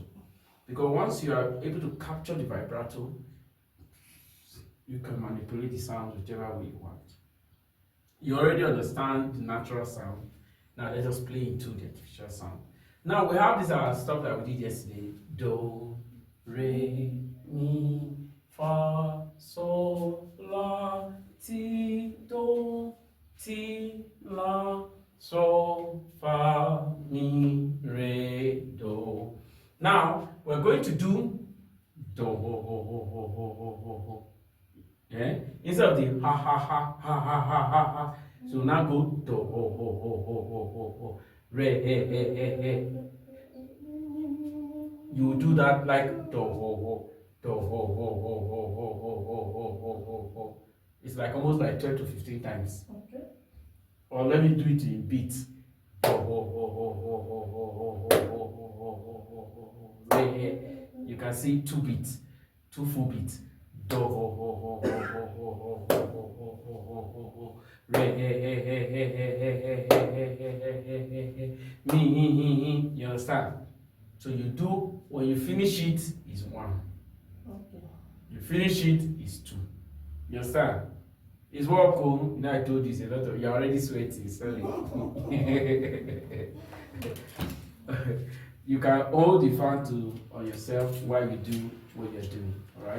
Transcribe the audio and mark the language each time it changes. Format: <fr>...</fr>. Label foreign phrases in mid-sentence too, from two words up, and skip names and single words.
<en>Because once you are able to capture the vibrato, you can manipulate the sound whichever way you want. You already understand the natural sound. Now let us play into the artificial sound. Now we have this stuff that we did yesterday. Do, re, mi, fa, sol, la, ti, do, ti, la, sol, fa, mi, re, do. Now we're going to do do, ho, ho, ho, ho, ho, ho, ho, ho. Yeah? Instead of the ha ha ha ha ha ha ha ha. So now go do, ho, ho, ho, ho, ho, ho, ho. Re, he, he, he, he. You do that like do, ho, ho, do, ho, ho, ho, ho, ho, ho, ho, ho, ho, ho, ho. It's like almost like 12 to 15 times. Okay. Or let me do it in beats. Do, ho, ho, ho, ho, ho, ho, ho, ho, ho, ho, ho, ho, ho, ho. Re, he. You can see 2 beats, 2 full beats. Do, ho, ho, ho, ho, ho, ho, ho, ho, ho, ho, ho, ho, ho. Re, he, he, he, he, he, he, he, he, he, me, you understand? So you do, when you finish it, is 1. Okay. You finish it, is 2. You understand? It's what cool. You know, I told you a lot of, you're already sweating, sorry. You can hold the fan on yourself while you do what you're doing, alright?</en>